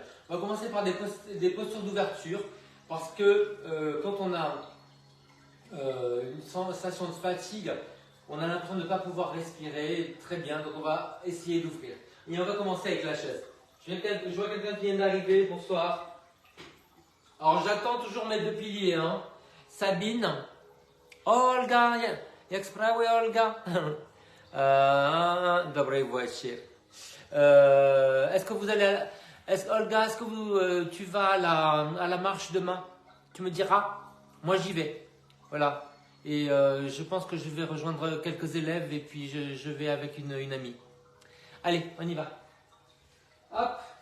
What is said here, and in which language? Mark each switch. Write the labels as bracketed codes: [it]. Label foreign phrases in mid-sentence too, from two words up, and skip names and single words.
[fr] On va commencer par des postures d'ouverture. Parce que quand on a une sensation de fatigue, on a l'impression de ne pas pouvoir respirer très bien, donc on va essayer d'ouvrir. Et on va commencer avec la chaise. Je vois quelqu'un qui vient d'arriver, bonsoir. Alors j'attends toujours mes deux piliers. Hein. Sabine, [pl] Olga, jak sprawy Olga? Dobry wieczór. [fr] Est-ce que vous allez, Olga, est-ce que tu vas à la marche demain? Tu me diras. Moi j'y vais. Voilà. Et je pense que je vais rejoindre quelques élèves et puis je vais avec une amie. Allez, on y va. Hop.